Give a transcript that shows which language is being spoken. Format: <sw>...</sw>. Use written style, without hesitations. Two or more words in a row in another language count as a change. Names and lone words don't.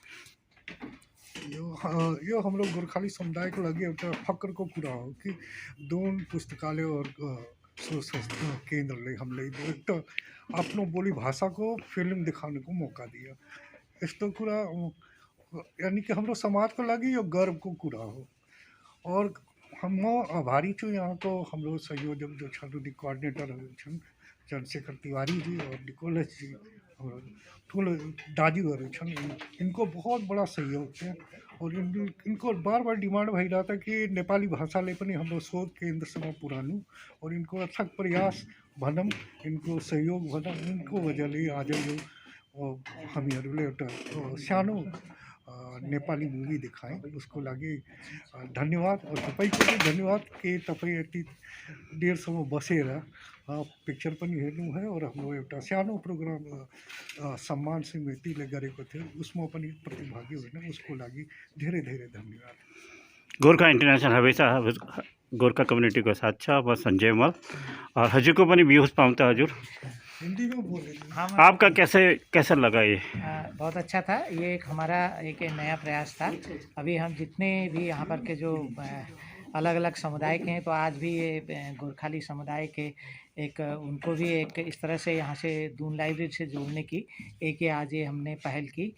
<ne>यो हाम्रो गोर्खाली समुदायको लागि एउटा फक्रको कुरा हो कि दोन पुस्तकालय और संस्था केन्द्रले हामीलाई एउटा आफ्नो बोली भाषाको फिल्म दिखाउनको मौका दियो। यस्तो कुरा</ne> <hi>यानी कि</hi> <ne>हाम्रो समाजको लागि यो गर्वको कुरा हो। और म आभारी छु यहाँको हाम्रो संयोजक जो छन्, कोअर्डिनेटरहरू छन्, चन्द्रशेखर तिवारी जी और निकोलस जी, हाम्रो ठुलो दाजुहरू छन्।</ne> <hi>इनको बहुत बड़ा सहयोग है</hi> <ne>और इनको बार बार डिमांड भइरहेको था कि नेपाली भाषाले पनि हाम्रो शोध केन्द्रसँग पुर्याउनु और इनको अथक प्रयास भनौँ, इनको सहयोग भनौँ, इनको वजहले आज यो हामीहरूले एउटा सानो नेपाली मुभी देखाएँ। उसको लागि धन्यवाद और तपाईँको पनि धन्यवाद कि तपाईँ यति देरसम्म बसेर पिक्चर पनि हेर्नु भयो और हाम्रो एउटा सानो प्रोग्राम सम्मान समितिले गरेको थियो, उसमा पनि प्रतिभागी होइन, उसको लागि धेरै धेरै धन्यवाद। गोर्खा इंटरनेशनल हमेशा गोर्खा कम्युनिटी को साथ छ। अब संजय मल और हजुर को पनि व्यूज पाऊँ तो हजुर</ne> <hi>हिंदी में बोले। आपका कैसा लगा ये? बहुत अच्छा था। ये एक हमारा एक नया प्रयास था। अभी हम जितने भी यहाँ पर के जो अलग अलग समुदाय के हैं, तो आज भी ये गोरखाली समुदाय के एक उनको भी एक इस तरह से यहाँ से दून लाइब्रेरी से जोड़ने की एक ये आज ये हमने पहल की।</hi>